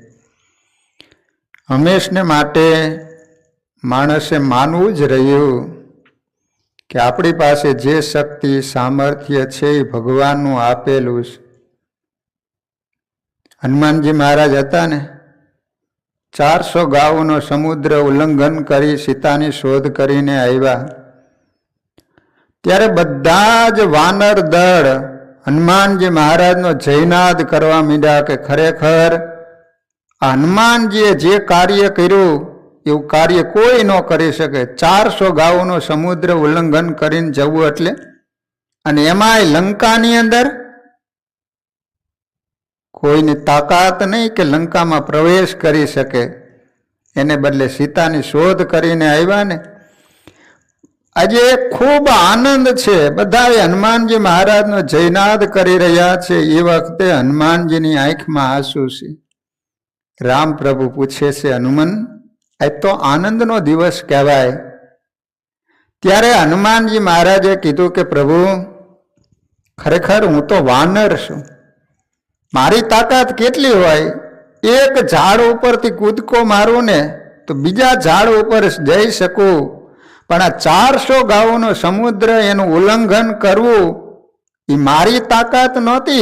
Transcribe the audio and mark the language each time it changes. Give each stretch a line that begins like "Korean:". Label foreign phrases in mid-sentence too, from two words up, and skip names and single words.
Gujarati: હમેશને માટે માણસે માનવું જ રહ્યું કિ આપણી પાસે જે શક્તિ સામર્થ્ય છે એ ભગવાનનું આપેલું છે। હનુમાનજી મહારાજ હતા ને, 400 ગાવોનો સમુદ્ર ઉલ્લંઘન કરી સીતાની શોધ કરીને આવ્યા। ત્યારે બધા જ વાનર દળ હનુમાનજી મહારાજનો જયનાદ કરવા મીડ્યા કિ ખરેખર હનુમાનજીએ જે કાર્ય કર્યું એવું કાર્ય કોઈ ન કરી શકે। 400 ગાવોનો સમુદ્ર ઉલ્લંઘન કરીને જવું એટલે, અને એમાંય લંકાની અંદર કોઈની તાકાત નહીં કિ લંકા મેં પ્રવેશ કરી સકે। એને બદલે સીતાની શોધ કરીને આવ્યા ને। આજ ખૂબ આનંદ છે, બધાએ હનુમાનજી મહારાજનો જયનાદ કરી રહ્યા છે। એ વખતે હનુમાનજીની આંખમાં આંસૂ છે। રામ પ્રભુ પૂછે છે, હનુમાન આજ તો આનંદનો દિવસ કહેવાય. ત્યારે હનુમાનજી મહારાજે કીધું કે પ્રભુ, ખરેખર હું તો વાનર છું. મારી તાકાત કેટલી હોય, એક ઝાડ ઉપરથી કૂદકો મારું ને તો બીજા ઝાડ ઉપર જઈ શકું, પણ આ 400 ગાઉનો સમુદ્ર એનું ઉલ્લંઘન કરવું એ મારી તાકાત નહોતી.